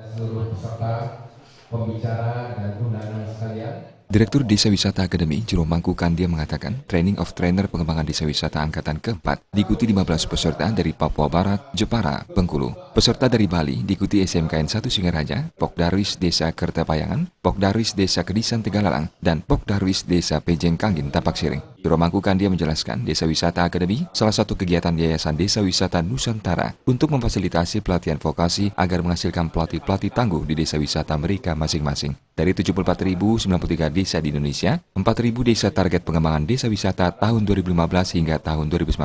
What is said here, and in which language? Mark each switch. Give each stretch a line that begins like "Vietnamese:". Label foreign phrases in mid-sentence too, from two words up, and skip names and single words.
Indonesian: seluruh peserta, pembicara, dan undangan sekalian. Direktur Desa Wisata Akademi, Jero Mangku Kandia mengatakan,
English: Training of Trainer
Indonesian: pengembangan desa wisata angkatan keempat diikuti 15 peserta dari Papua Barat, Jepara, Bengkulu. Peserta dari Bali diikuti SMKN 1 Singaraja, Pokdarwis Desa Kertapayangan, Pokdarwis Desa Kedisan Tegalalang, dan Pokdarwis Desa Pejeng Kanggin Tapak Siring. Jero Mangku Kandia menjelaskan, Desa Wisata Akademi salah satu kegiatan Yayasan Desa Wisata Nusantara untuk memfasilitasi pelatihan vokasi agar menghasilkan pelatih-pelatih tangguh di desa wisata mereka masing-masing. Dari 74.093 desa di Indonesia, 4.000 desa target pengembangan desa wisata tahun 2015 hingga tahun 2019.